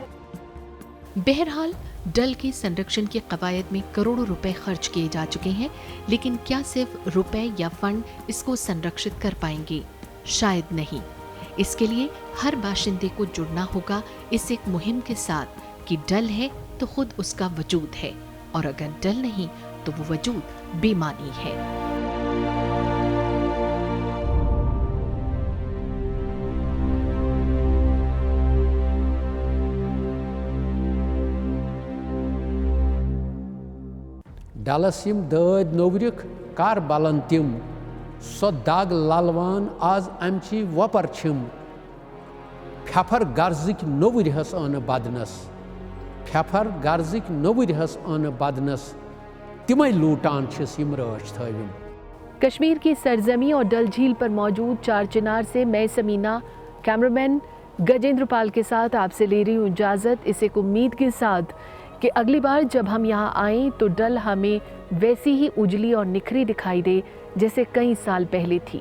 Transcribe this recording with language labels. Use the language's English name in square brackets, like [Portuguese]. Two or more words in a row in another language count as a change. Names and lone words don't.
[Hindi] बहरहाल डल के संरक्षण की कवायद में करोड़ों रुपए खर्च किए जा चुके हैं, लेकिन क्या सिर्फ रुपए या फंड इसको संरक्षित कर पाएंगे? शायद नहीं। इसके लिए हर बाशिंदे को जुड़ना होगा इस एक मुहिम के साथ कि डल है तो खुद उसका वजूद है, और अगर डल नहीं तो वो वजूद बेमानी है। [Kashmiri] डलस यम दद नोवरिक कर बलन तिम, सो दाग ललवान आज अमची वपर छिम, फेफर गर्जिक नोवरिहस अन बदनस, फेफर गर्जिक नोवरिहस अन बदनस, तिमै लूटान छिस यम राच थविम। [Hindi] कश्मीर की सरजमी और डल झील पर मौजूद चार चिनार से मैं समीना, कैमरामैन गजेंद्र पाल के साथ आपसे ले रही हूँ इजाज़त, इस एक उम्मीद के साथ कि अगली बार जब हम यहाँ आएँ तो डल हमें वैसी ही उजली और निखरी दिखाई दे जैसे कई साल पहले थी।